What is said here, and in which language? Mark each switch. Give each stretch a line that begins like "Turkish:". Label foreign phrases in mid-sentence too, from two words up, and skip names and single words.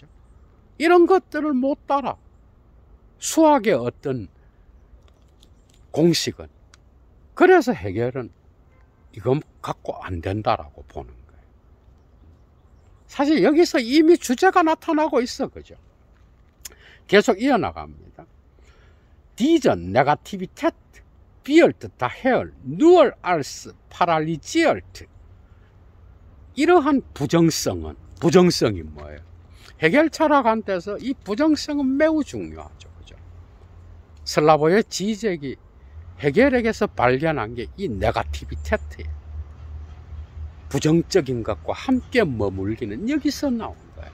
Korean: 이런 것들을 못 따라 수학의 어떤 공식은. 그래서 해겔은 이건 갖고 안 된다라고 보는 거예요. 사실 여기서 이미 주제가 나타나고 있어, 그죠? 계속 이어나갑니다.
German: Diese Negativität wird daher nur als paralysiert.
Korean: 이러한 부정성이 뭐예요? 해겔 철학한테서 이 부정성은 매우 중요하죠, 그죠? 슬라보의 지적이 해겔에게서 발견한 게 이 네가티비테트예요. 부정적인 것과 함께 머물기는 여기서 나온 거예요.